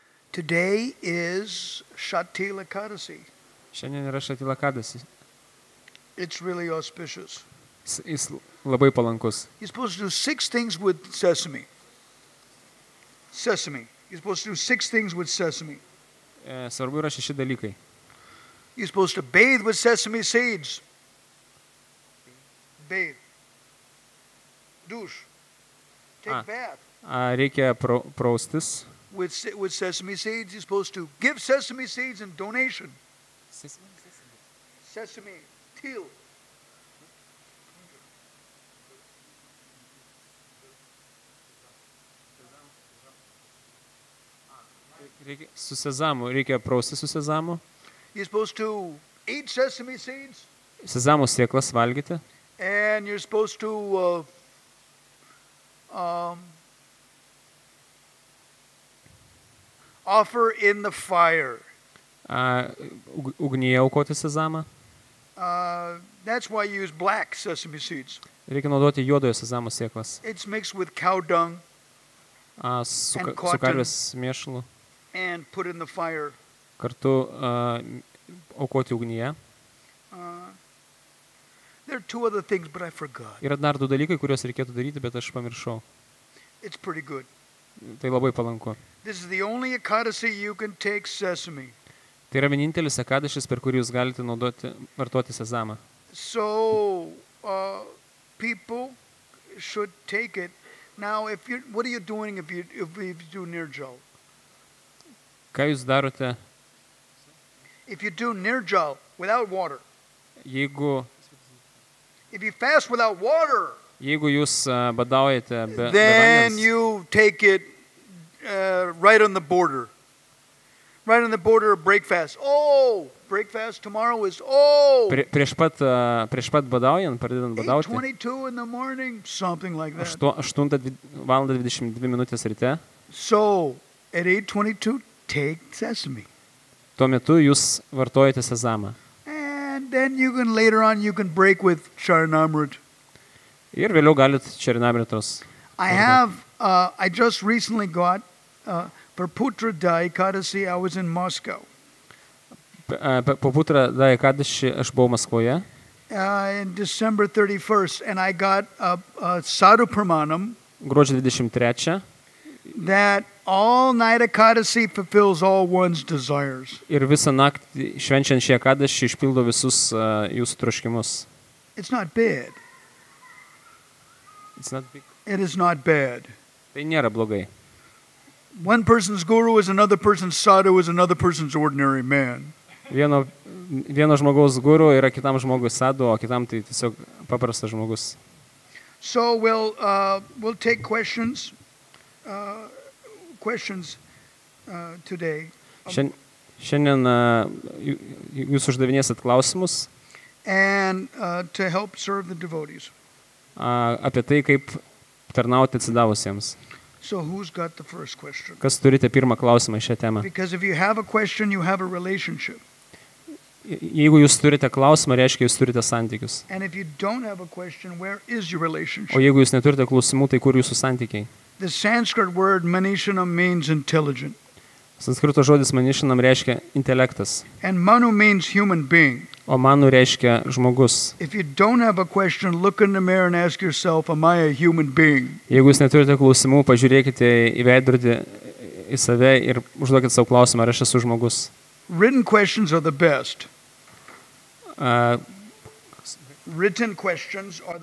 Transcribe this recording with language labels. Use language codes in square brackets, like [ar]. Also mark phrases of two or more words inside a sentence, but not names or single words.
[en] Today is Shatila Kadasi. [lt] Šiandien yra Šatila Kadasi. [en] It's really auspicious. [lt] Jis labai palankus. [en] You're supposed to do 6 things with sesame. Sesame. You're supposed to do 6 things with sesame. [lt] Svarbu yra 6 dalykai. [en] You're supposed to bathe with sesame seeds. Bathe. Douche. Take bath. [lt] Reikia praustis. [en] With sesame seeds, you're supposed to give sesame seeds in donation. Sesame. Teal. [lt] Su sezamu. Reikia praustis su sezamu. [en] You're supposed to eat sesame seeds. [lt] Sezamų sėklas valgyti. [en] And you're supposed to offer in the fire. [lt] Ugnyje aukoti sezamą. [en] That's why you use black sesame seeds. [lt] Reikia naudoti juodojo sezamo sėklas. [en] It's mixed with cow dung [lt] Su karvės mėšlu. [en] and put in the fire. [lt] Kartu aukoti ugnyje. [en] There are 2 other things, but I forgot. [lt] Yra dar 2 dalykai, kuriuos reikėtų daryti, bet aš pamiršau. [en] It's pretty good. [lt] Tai labai palanku. [en] This is the only Ekadasi you can take sesame. [lt] Tai yra vienintelis ekadašis, per kurį jūs galite vartoti sezamą. [en] So people should take it. Now, what are you doing if you do nirjal? [lt] Ką jūs darote, [en] If you do nirjal without water, [lt] jeigu [en] if you fast without water, [lt] jūs badaujate be [en] then [lt] vandens, [en] you take it right on the border. Right on the border of break fast. Oh, break fast tomorrow is [lt] prieš pat badaujant, pradedant badauti, [en] 8:22 in the morning, something like that. [lt] 8:22 ryte, [en] So at 8:22, take sesame, [lt] tuo metu jūs vartojate sezamą. [en] and then later on you can break with Charanamrit. [lt] Ir vėliau galit černamritos. [en] I just recently got for Putra Da Ekadasi. I was in Moscow. [lt] Po Putra Da Ekadaši aš buvau Maskvoje. [en] In December 31st, and I got a [sa] sadhu pramanam [lt] Gruodžio 23. [en] that all night Ekadasi fulfills all one's desires. [lt] Ir visą naktį švenčiant šį ekadašį išpildo visus jūsų troškimus. [en] It's not bad. It's not big. It is not bad. [lt] Tai nėra blogai. [en] One person's guru is another person's sadhu is another person's ordinary man. [lt] Vieno žmogaus guru yra kitam žmogui sadhu, o kitam tai tiesiog paprastas žmogus. [en] So we'll take questions today. [lt] Šiandien jūs uždavinėsit klausimus [en] And to help serve the devotees. [lt] Apie tai, kaip tarnauti atsidavusiems. [en] So who's got the first question? [lt] Kas turite pirmą klausimą šią temą? [en] Because if you have a question, you have a relationship. [lt] Jeigu jūs turite klausimą, reiškia, jūs turite santykius. [en] And if you don't have a question, where is your relationship? [lt] O jeigu jūs neturite klausimų, tai kur jūsų santykiai? [en] The Sanskrit word manishanam means intelligent. [lt] Sanskrito žodis manishanam reiškia intelektas, [en] And manu means human being. [lt] o manu reiškia žmogus. [en] If you don't have a question, look in the mirror and ask yourself, am I a human being? [lt] Jeigu jūs neturite klausimų, pažiūrėkite į veidrodį, į save ir užduokite savo klausimą, ar aš esu žmogus. [en] Written questions are the best. Written questions are the